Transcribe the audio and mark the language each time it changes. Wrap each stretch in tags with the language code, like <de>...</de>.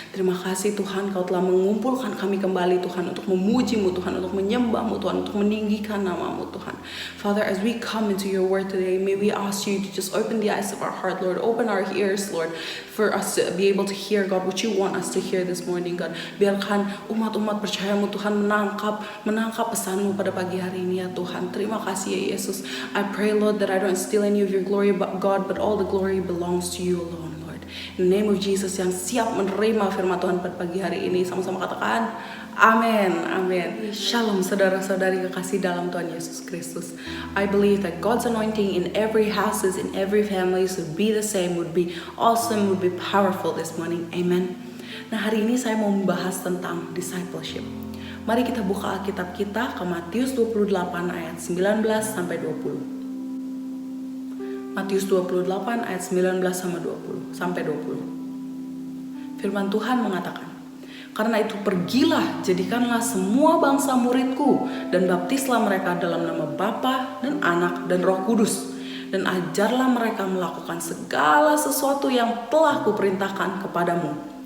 <id>Terima kasih Tuhan, Kau telah mengumpulkan kami kembali Tuhan untuk memuji-Mu Tuhan, untuk menyembah-Mu Tuhan, untuk meninggikan nama-Mu Tuhan.</id> <en>Father, as we come into your word today, may we ask you to just open the eyes of our heart, Lord. Open our ears, Lord, for us to be able to hear, God, what you want us to hear this morning, God.</en> <id>Biarkan umat-umat percaya-Mu Tuhan menangkap pesan-Mu pada pagi hari ini ya Tuhan. Terima kasih ya Yesus.</id> <en>I pray, Lord, that I don't steal any of your glory, God, but all the glory belongs to you alone, Lord. In the name of Jesus,</en> <id>yang siap menerima firman Tuhan pada pagi hari ini, sama-sama katakan amin, amin. Shalom saudara-saudari kekasih dalam Tuhan Yesus Kristus.</id> <en>I believe that God's anointing in every houses, in every family would be the same, would be awesome, would be powerful this morning. Amen.</en> <id>Nah, hari ini saya mau membahas tentang discipleship. Mari kita buka Alkitab kita ke Matius 28 ayat 19 sampai 20. Matius 28 ayat 19 sampai 20. Firman Tuhan mengatakan, "Karena itu pergilah, jadikanlah semua bangsa muridku dan baptislah mereka dalam nama Bapa dan Anak dan Roh Kudus, dan ajarlah mereka melakukan segala sesuatu yang telah kuperintahkan kepadamu.</id>